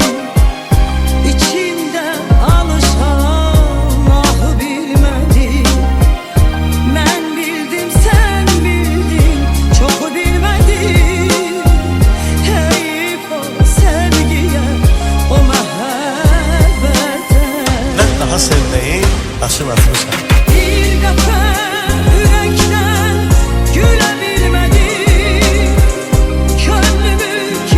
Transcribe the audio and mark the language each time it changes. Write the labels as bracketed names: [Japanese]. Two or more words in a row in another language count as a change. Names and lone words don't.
[Turkish] İçimde alışan ahı bilmedim. Ben bildim sen bildin, çok bilmedim. [Azerbaijani] Heyif o sevgiye, o mehabbete. Mən daha sevməyi daşın atmışam. [Turkish] Bir defa yürekten gülebilmedim. Gönlümü